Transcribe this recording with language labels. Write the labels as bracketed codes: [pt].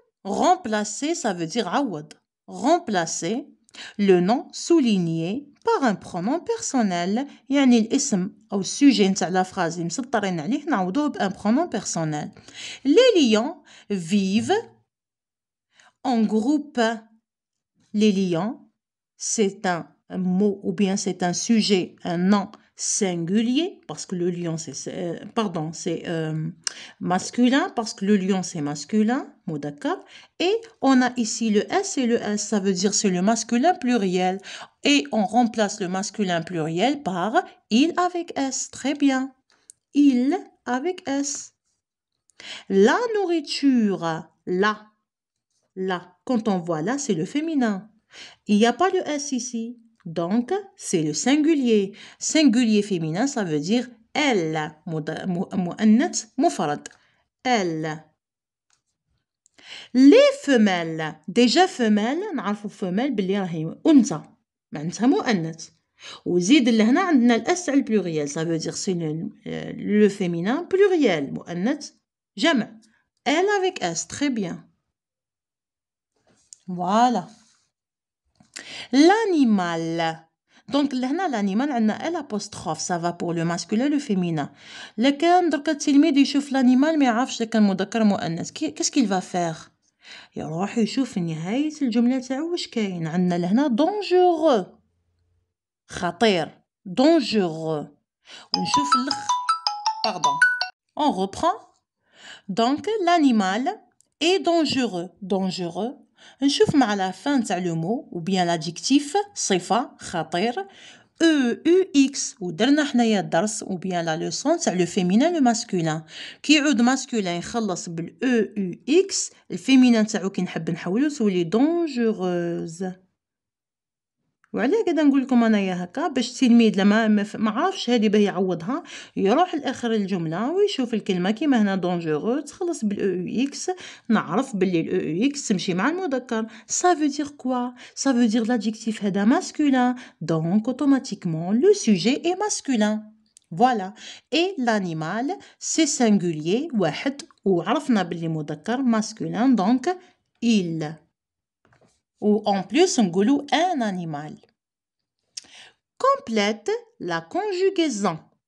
[fr] Remplacer, ça veut dire عوض. Remplacer le nom souligné par un pronom personnel. [ar] يعني الاسم أو السوجي نتاع لا phrase اللي مسطرين عليه نعوضوه بان pronom personnel. [fr] Les lions vivent en groupe. Les lions, c'est un mot ou bien c'est un sujet, un nom singulier parce que le lion c'est masculin parce que le lion c'est masculin, مذكر. Et on a ici le S et le S, ça veut dire c'est le masculin pluriel et on remplace le masculin pluriel par il avec S. Très bien. Il avec S. La nourriture, là, quand on voit là, c'est le féminin. Il n'y a pas le S ici. Donc, c'est le singulier. Singulier féminin, ça veut dire elle. [ar] مؤنث مفرد. Elle. [fr] Les femelles. [ar] Déjà femelle, نعرفوا femelle باللي راهي أنثى. معناتها مؤنث. وزيد لهنا عندنا الأس على البلوريال. [fr] Ça veut dire c'est le féminin pluriel. [ar] مؤنث جمع. [fr] Elle avec S. Très bien. Voilà. L'animal. [ar] دونك لهنا l'animal عندنا ال apostrophe [fr] ça va pour le masculin le féminin. [ar] لكن دركا التلميذ يشوف l'animal ما يعرفش كان مذكر مؤنث [fr] qu'est-ce qu'il va faire؟ [ar] يروح يشوف في نهاية الجملة تاعو واش كاين. عندنا لهنا dangereux خطير dangereux. [fr] ونشوف pardon on reprend. Donc l'animal est dangereux. [ar] نشوف مع [fr] la fin تاع le mot ou bien l'adjectif صفة خطير EUX [ar] ودرنا حنايا الدرس [fr] ou bien la leçon تاع le féminin le masculin. [ar] كي يعود masculin يخلص بال EUX الفيمينين تاعو كي نحب نحولو تولي dangereuse. وعلاه قاعده نقول لكم انايا هكا باش التلميذ لما ما عرفش هذه باه يعوضها يروح لاخر الجمله ويشوف الكلمه كيما هنا دونجورو تخلص بالاو اكس نعرف باللي الاو اكس تمشي مع المذكر. [fr] ça veut dire quoi? ça veut dire l'adjectif هذا masculin donc automatiquement le sujet est masculin. Voilà. Et l'animal c'est singulier [ar] واحد وعرفنا باللي مذكر [fr] masculin donc il. Ou en plus نقولوا un animal. Complète la conjugaison.